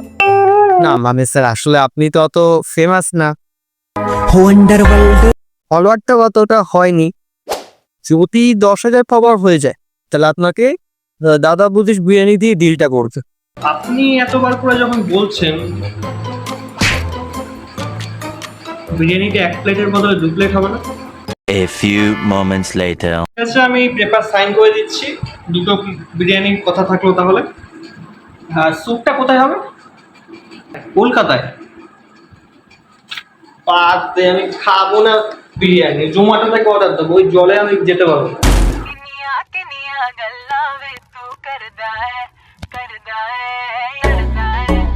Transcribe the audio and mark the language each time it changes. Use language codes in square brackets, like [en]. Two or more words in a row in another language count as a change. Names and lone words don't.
[bn] না মানে স্যার আসলে আপনি তো অত ফেমাস না, ফলোয়ারটা অতটা হয়নি। যদি 10,000 ফলোয়ার হয়ে যায় তাহলে আপনাকে দাদা বৌদির বিরিয়ানি দিয়ে ডিলটা করতে। আপনি এতবার করে যখন বলছেন বিরিয়ানিটা 1 প্লেটের বদলে 2 প্লেট হবে না? [en] A few moments later. [bn] আচ্ছা, আমি পেপার সাইন করে দিচ্ছি। দুটো বিরিয়ানির কথা থাকলো তাহলে। আর স্যুপটা কোথায় হবে? কলকাতায়? বাদ দে, আমি খাবো না বিরিয়ানি। জোম্যাটো থেকে অর্ডার দেবো, ওই জলে আমি যেতে পারবো না। [pa] ਕਿਨੀਆਂ ਗੱਲਾਂ ਵੇ ਤੂੰ ਕਰਦਾ ਹੈਂ